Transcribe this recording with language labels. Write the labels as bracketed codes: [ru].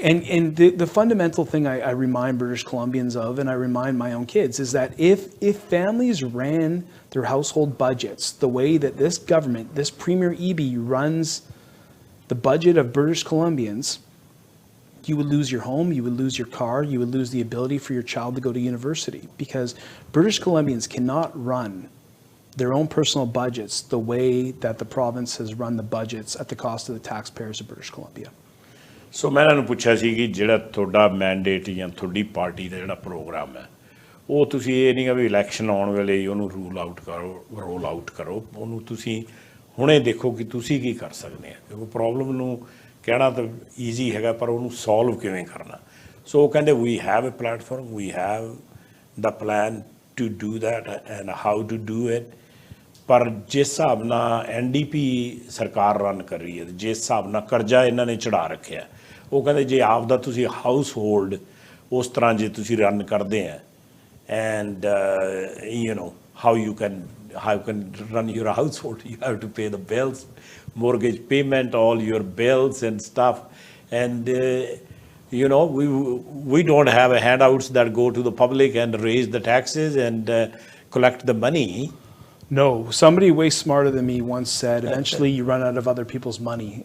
[en] And the fundamental thing I remind British Columbians of, and I remind my own kids, is that if families ran their household budgets the way that this government, this Premier Eby runs the budget of British Columbians, you would lose your home, you would lose your car, you would lose the ability for your child to go to university, because British Columbians cannot run their own personal budgets the way that the province has run the budgets at the cost of the taxpayers of British Columbia. [pa] ਸੋ ਮੈਂ ਇਹਨਾਂ ਨੂੰ ਪੁੱਛਿਆ ਸੀ ਕਿ ਜਿਹੜਾ ਤੁਹਾਡਾ mandate ਜਾਂ ਤੁਹਾਡੀ party ਦਾ ਜਿਹੜਾ ਪ੍ਰੋਗਰਾਮ ਹੈ ਉਹ ਤੁਸੀਂ ਇਹ ਨਹੀਂ ਕਿ ਵੀ ਇਲੈਕਸ਼ਨ ਆਉਣ ਵੇਲੇ ਹੀ ਉਹਨੂੰ ਰੋਲ ਆਊਟ ਕਰੋ ਉਹਨੂੰ ਤੁਸੀਂ ਹੁਣੇ ਦੇਖੋ ਕਿ ਤੁਸੀਂ ਕੀ ਕਰ ਸਕਦੇ ਆ ਕਿਉਂਕਿ ਪ੍ਰੋਬਲਮ ਨੂੰ ਕਹਿਣਾ ਤਾਂ ਈਜ਼ੀ ਹੈਗਾ ਪਰ ਉਹਨੂੰ ਸੋਲਵ ਕਿਵੇਂ ਕਰਨਾ ਸੋ ਉਹ ਕਹਿੰਦੇ we [en] have a platform we have the plan to do that and how to do it [pa] ਪਰ ਜਿਸ ਹਿਸਾਬ ਨਾਲ NDP ਸਰਕਾਰ ਰਨ ਕਰ ਰਹੀ ਹੈ ਜਿਸ ਹਿਸਾਬ ਨਾਲ ਕਰਜ਼ਾ ਇਹਨਾਂ ਨੇ ਚੜ੍ਹਾ ਰੱਖਿਆ ਉਹ ਕਹਿੰਦੇ ਜੇ ਆਪ ਦਾ ਤੁਸੀਂ ਹਾਊਸ ਹੋਲਡ ਉਸ ਤਰ੍ਹਾਂ ਜੇ ਤੁਸੀਂ ਰਨ ਕਰਦੇ ਆ [en] And you know how you can run your household. You have to pay the bills, mortgage payment, all your bills and stuff. And, you know, we don't have handouts that go to the public and raise the taxes and collect the money. No, somebody way smarter than me once said, eventually you run out of other people's money.